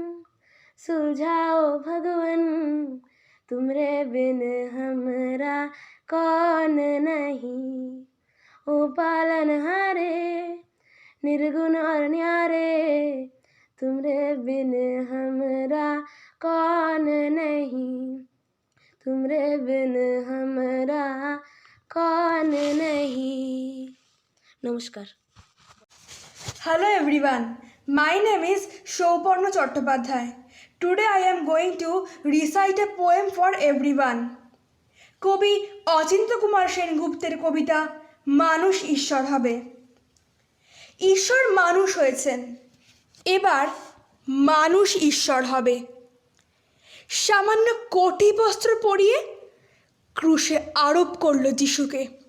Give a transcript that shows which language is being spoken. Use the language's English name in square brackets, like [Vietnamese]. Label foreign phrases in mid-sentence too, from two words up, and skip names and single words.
[Hindi] सुलझाओ भगवन, तुमरे बिन हमरा कौन नहीं, ओ पालनहारे निर्गुण और न्यारे, तुमरे बिन हमरा कौन नहीं, तुमरे बिन हमरा कौन नहीं। नमस्कार। [English] Hello everyone, my name is Shouparna Chattopadhyay. Today I am going to recite a poem for everyone. [Bangla] কবি অচিন্ত কুমার সেনগুপ্তের কবিতা মানুষ ঈশ্বর হবে। ঈশ্বর মানুষ হয়েছেন, এবার মানুষ ঈশ্বর হবে। সামান্য কোটি বস্ত্র পরিয়ে ক্রুশে আরোপ করল যিশুকে।